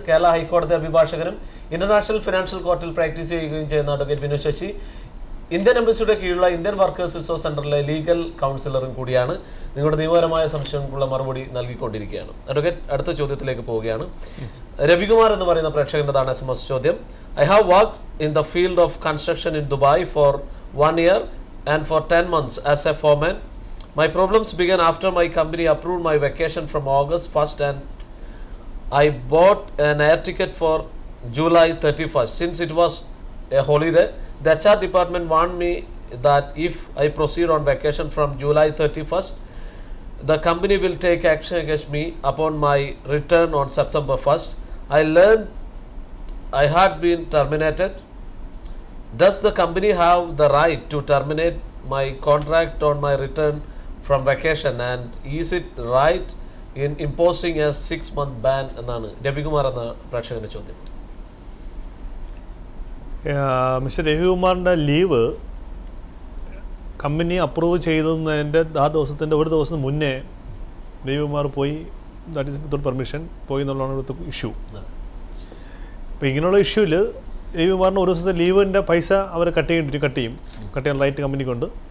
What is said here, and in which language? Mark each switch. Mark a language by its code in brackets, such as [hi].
[ml] കേരള ഹൈക്കോടതി അഭിഭാഷകനും international financial കോർട്ടിൽ practice ചെയ്യുകയും ചെയ്യുന്ന അഡ്വക്കേറ്റ് ബിനോയ് ശശി ഇന്ത്യൻ എംബസിയുടെ കീഴിലുള്ള ഇന്ത്യൻ വർക്കേഴ്സ് റിസോഴ്സ് സെന്ററിലെ ലീഗൽ കൗൺസിലറും കൂടിയാണ്. നിങ്ങളുടെ നിയമപരമായ സംശയങ്ങൾക്കുള്ള മറുപടി നൽകിക്കൊണ്ടിരിക്കുകയാണ്. അഡ്വക്കേറ്റ്, അടുത്ത ചോദ്യത്തിലേക്ക് പോവുകയാണ്. [en] രവികുമാർ എന്ന് പറയുന്ന പ്രേക്ഷകൻ്റെതാണ് SMS ചോദ്യം. I have worked in the field of construction in Dubai for 1 year and for 10 months as a foreman. My problems began after my company approved my vacation from August 1st and I bought an air ticket for July 31st. Since it was a holiday, the HR department warned me that if I proceed on vacation from July 31st, the company will take action against me upon my return on September 1st. I learned I had been terminated. Does the company have the right to terminate my contract on my return from vacation, and is it right in imposing a 6-month ban എന്നാണ് രവികുമാർ എന്ന പ്രേക്ഷകന്റെ ചോദ്യം. [ml] Mister രവികുമാറിൻ്റെ leave company approve ചെയ്തതിൻ്റെ ആ ദിവസത്തിൻ്റെ ഒരു ദിവസം മുന്നേ രവികുമാർ പോയി, ദാറ്റ് ഈസ് വിത്തൗട്ട് പെർമിഷൻ പോയി എന്നുള്ളതാണ് ഇവിടുത്തെ ഇഷ്യൂ. അപ്പോൾ ഇങ്ങനെയുള്ള ഇഷ്യൂവിൽ രവികുമാറിന് ഒരു ദിവസത്തെ ലീവിൻ്റെ പൈസ അവർ കട്ട് ചെയ്യാൻ റൈറ്റ് കമ്പനിക്കുണ്ട്.